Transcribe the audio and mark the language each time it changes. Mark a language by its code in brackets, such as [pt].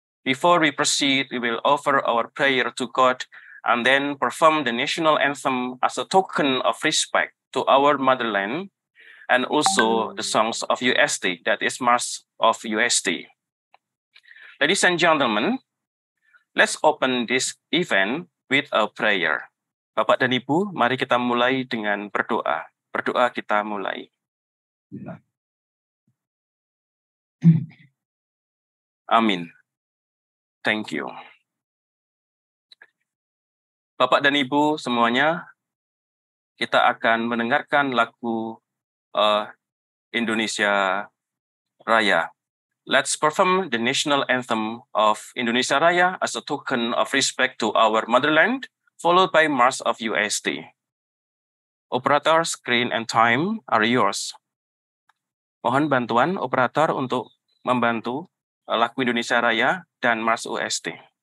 [en] Before we proceed, we will offer our prayer to God and then perform the national anthem as a token of respect to our motherland and also the songs of UST, that is March of UST. Ladies and gentlemen, let's open this event with a prayer. [id] Bapak dan Ibu, mari kita mulai dengan berdoa. Berdoa kita mulai. [en] Amin. Thank you. [id] Bapak dan Ibu semuanya, kita akan mendengarkan lagu Indonesia Raya. [en] Let's perform the national anthem of Indonesia Raya as a token of respect to our motherland, followed by March of UST. Operator, screen and time are yours. [id] Mohon bantuan operator untuk membantu lagu Indonesia Raya dan March UST.